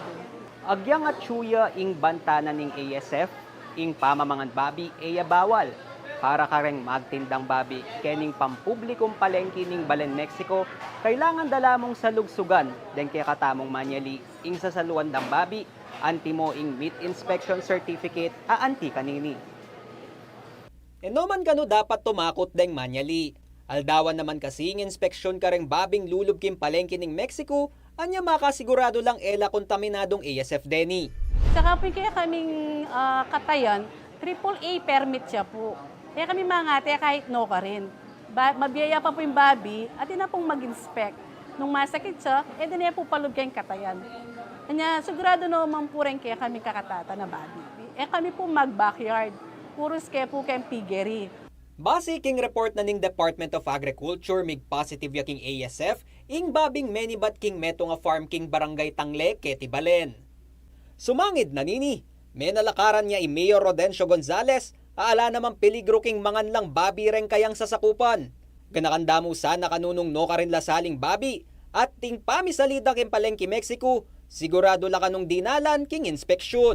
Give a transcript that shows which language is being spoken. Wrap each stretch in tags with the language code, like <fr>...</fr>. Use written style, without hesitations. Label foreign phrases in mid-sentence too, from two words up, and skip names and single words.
<pam>Agyang at tsuya ing bantana ning ASF, ing pamamangan babi, eya bawal. Para kareng magtindang babi, kening pampublikong palengke ning Balen, Mexico, kailangan dala mong salugsugan, den kaya katamong manyali, ing sasaluan dang babi, anti mo ing</pam> <en>meat inspection certificate,</en> <pam>aanti kanini. Noman kano dapat tumakot deng manyali. Aldawan naman kasing inspeksyon kareng babing lulub kim palengke ning Mexico, anya makasigurado lang ela kontaminadong ASF deni. Saka po kaya kaming katayan, AAA permit siya po. Kaya kami mga ate kahit no ka rin. Mabiyaya pa po yung babi at yun na pong mag-inspect. Nung masakit siya, din na po palog kayong katayan. Kanya sigurado naman po rin kaya kami kakatata na babi. Kami po mag-backyard. Puros kaya po kayong piggery. Base king report na ning Department of Agriculture mig positive ya king ASF, ing babing menibat king meto nga farm king barangay Tangle, Keti Balen. Sumangid na nini, may nalakaran niya i Mayor Rodencio Gonzales, aala naman peligro king mangan lang babi ren kayang sasakupan. Ganakanda mo sana kanunong no ka rin lasaling babi, at ting pamisalita king palengke Mexico, sigurado la kanong dinalan king inspeksyon.</pam>